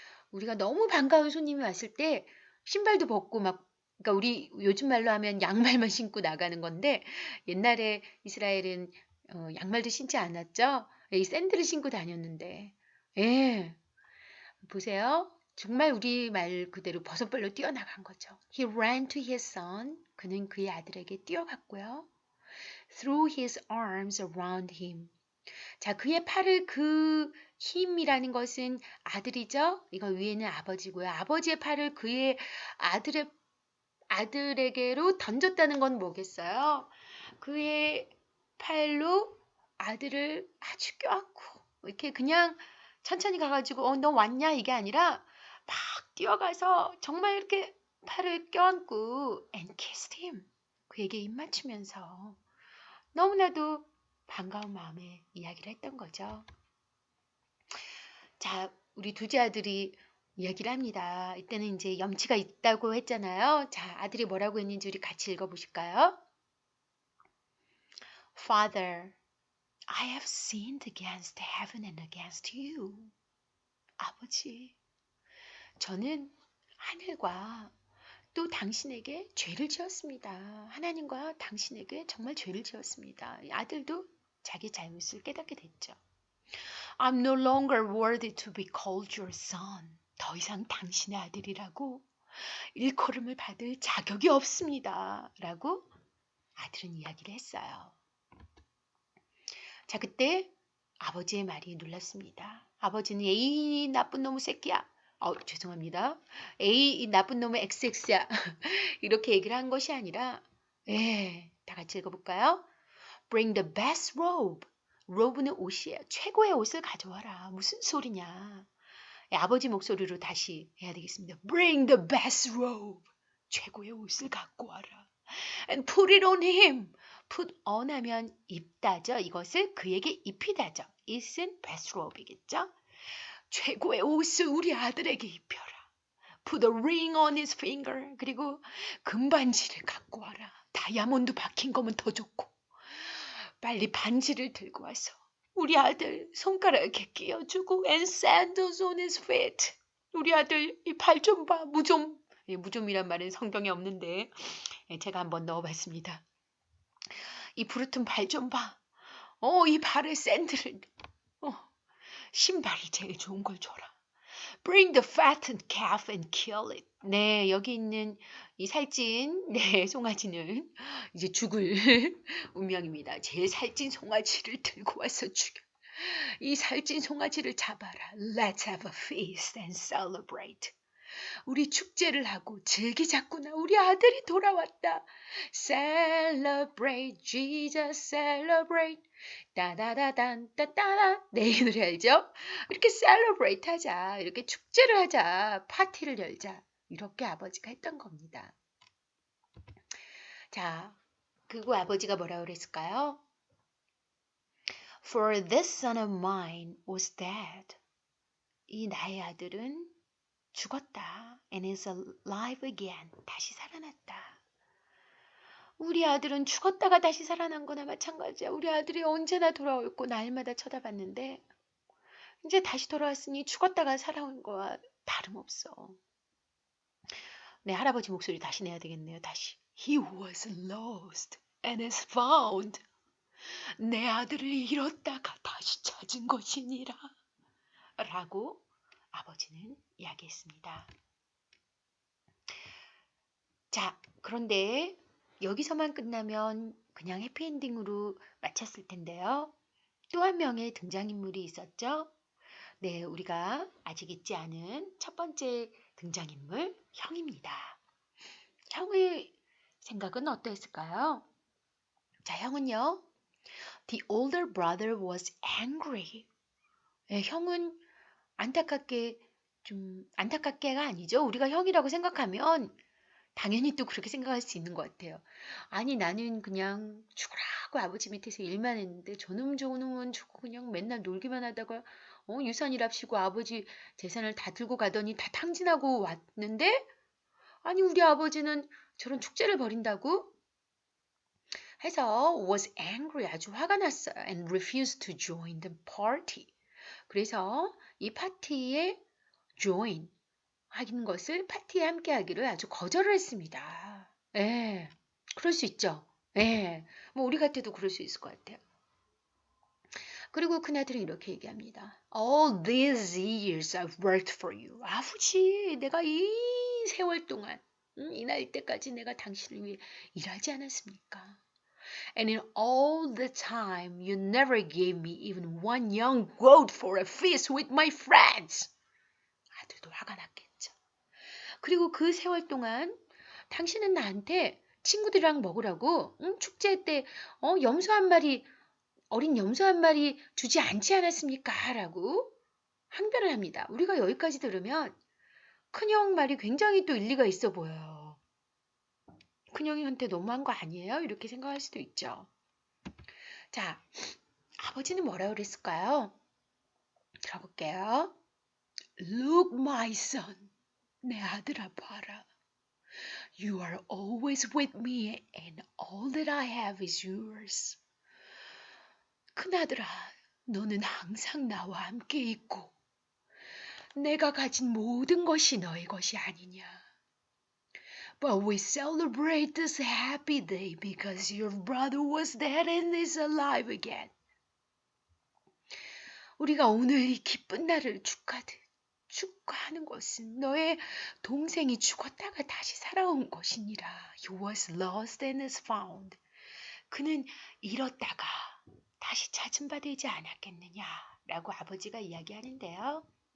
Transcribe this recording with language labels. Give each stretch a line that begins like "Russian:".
Korean: 우리가 너무 반가운 손님이 왔을 때 신발도 벗고 막 그러니까 우리 요즘 말로 하면 양말만 신고 나가는 건데 옛날에 이스라엘은 양말도 신지 않았죠. 이 샌들을 신고 다녔는데 예 보세요. 정말 우리 말 그대로 버선발로 뛰어나간 거죠.
English: He ran to his son.
Korean: 그는 그의 아들에게 뛰어갔고요.
English: Threw his arms around him.
Korean: 자, 그의 팔을 그 힘이라는 것은 아들이죠. 이거 위에는 아버지고요. 아버지의 팔을 그의 아들에게로 던졌다는 건 뭐겠어요? 그의 팔로 아들을 아주 껴안고 이렇게 그냥 천천히 가가지고 너 왔냐 이게 아니라 막 뛰어가서 정말 이렇게 팔을 껴안고
English: and kissed him.
Korean: 그에게 입 맞추면서 너무나도 반가운 마음에 이야기를 했던 거죠. 자, 우리 둘째 아들이 이야기를 합니다. 이때는 이제 염치가 있다고 했잖아요. 자, 아들이 뭐라고 했는지 우리 같이 읽어보실까요?
English: Father, I have sinned against heaven and against you.
Korean: 아버지, 저는 하늘과 또 당신에게 죄를 지었습니다. 하나님과 당신에게 정말 죄를 지었습니다. 아들도 자기 잘못을 깨닫게 됐죠.
English: I'm no longer worthy to be called your son.
Korean: 더 이상 당신의 아들이라고 일컬음을 받을 자격이 없습니다. 라고 아들은 이야기를 했어요. 자, 그때 아버지의 말이 놀랐습니다. 아버지는 에이 나쁜 놈의 새끼야. 죄송합니다. 에이 이 나쁜 놈의 XX야. 이렇게 얘기를 한 것이 아니라 다 같이 읽어볼까요?
English: Bring the best robe.
Korean: robe는 옷이에요. 최고의 옷을 가져와라. 무슨 소리냐. 아버지 목소리로 다시 해야 되겠습니다.
English: Bring the best robe.
Korean: 최고의 옷을 갖고 와라.
English: And put it on him.
Korean: put on 하면 입다죠. 이것을 그에게 입히다죠. it은 best robe이겠죠. 최고의 옷을 우리 아들에게 입혀라.
English: Put a ring on his finger.
Korean: 그리고 금반지를 갖고 와라. 다이아몬드 박힌 거면 더 좋고. 빨리 반지를 들고 와서 우리 아들 손가락에 끼워주고
English: and sandals on his feet.
Korean: 우리 아들 이 발 좀 봐. 무좀. 무좀이란 말은 성경에 없는데 제가 한번 넣어봤습니다. 이 부르튼 발 좀 봐. 이 발에 샌들을 신발이 제일 좋은 걸 줘라.
English: Bring the fattened calf and kill it.
Korean: 네, 여기 있는 이 살찐 네, 송아지는 이제 죽을 운명입니다. 제 살찐 송아지를 들고 와서 죽여. 이 살찐 송아지를 잡아라.
English: Let's have a feast and celebrate.
Korean: 우리 축제를 하고 즐기자꾸나. 우리 아들이 돌아왔다.
English: Celebrate Jesus, celebrate.
Korean: 따다다단 따따다. 네, 이 노래 알죠? 이렇게 celebrate 하자. 이렇게 축제를 하자. 파티를 열자. 이렇게 아버지가 했던 겁니다. 자, 그리고 아버지가 뭐라고 그랬을까요?
English: For this son of mine was dead.
Korean: 이 나의 아들은 죽었다.
English: And is alive again.
Korean: 다시 살아났다. 우리 아들은 죽었다가 다시 살아난 거나 마찬가지야. 우리 아들이 언제나 돌아올 거 날마다 쳐다봤는데 이제 다시 돌아왔으니 죽었다가 살아온 거와 다름없어. 네, 할아버지 목소리 다시 내야 되겠네요. 다시.
English: He was lost and is found.
Korean: 내 아들을 잃었다가 다시 찾은 것이니라. 라고 아버지는 이야기했습니다. 자, 그런데 여기서만 끝나면 그냥 해피엔딩으로 마쳤을 텐데요. 또 한 명의 등장인물이 있었죠. 네, 우리가 아직 잊지 않은 첫 번째 등장인물, 형입니다. 형의 생각은 어떠했을까요? 자, 형은요.
English: The older brother was angry.
Korean: 네, 형은 안타깝게가 아니죠. 우리가 형이라고 생각하면 당연히 또 그렇게 생각할 수 있는 것 같아요. 아니, 나는 그냥 죽으라고 아버지 밑에서 일만 했는데 저놈은 죽고 그냥 맨날 놀기만 하다가 유산이랍시고 아버지 재산을 다 들고 가더니 다 탕진하고 왔는데 아니, 우리 아버지는 저런 축제를 벌인다고 해서
English: was angry.
Korean: 아주 화가 났어요. And refused to join the party. 그래서 이 파티에 join 하는 것을 파티에 함께 하기를 아주 거절을 했습니다. 예, 그럴 수 있죠. 예, 뭐 우리 같아도 그럴 수 있을 것 같아요. 그리고 큰아들이 이렇게 얘기합니다.
English: All these years I've worked for you.
Korean: 아버지, 내가 이 세월 동안 이 나이 때까지 내가 당신을 위해 일하지 않았습니까?
English: And in all the time you never gave me even one young goat for a feast with my friends.
Korean: 아들도 화가 났겠죠. 그리고 그 세월 동안 당신은 나한테 친구들이랑 먹으라고 축제 때 염소 한 마리 어린 염소 한 마리 주지 않지 않았습니까? 라고 항변을 합니다. 우리가 여기까지 들으면 큰형 말이 굉장히 또 일리가 있어 보여요. 큰형한테 너무한 거 아니에요? 이렇게 생각할 수도 있죠. 자, 아버지는 뭐라 그랬을까요? 들어볼게요.
English: Look, my son.
Korean: 내 아들아 봐라.
English: You are always with me and all that I have is yours.
Korean: 큰아들아, 너는 항상 나와 함께 있고 내가 가진 모든 것이 너의 것이 아니냐.
English: But we celebrate this happy day because your brother was dead and is alive again.
Korean: 우리가 오늘 이 기쁜 날을 축하하는 것은 너의 동생이 죽었다가 다시 살아온 것이니라.
English: He was lost and is found.
Korean: 그는 잃었다가 다시 찾은 바 되지 않았겠느냐 라고 아버지가 이야기하는데요.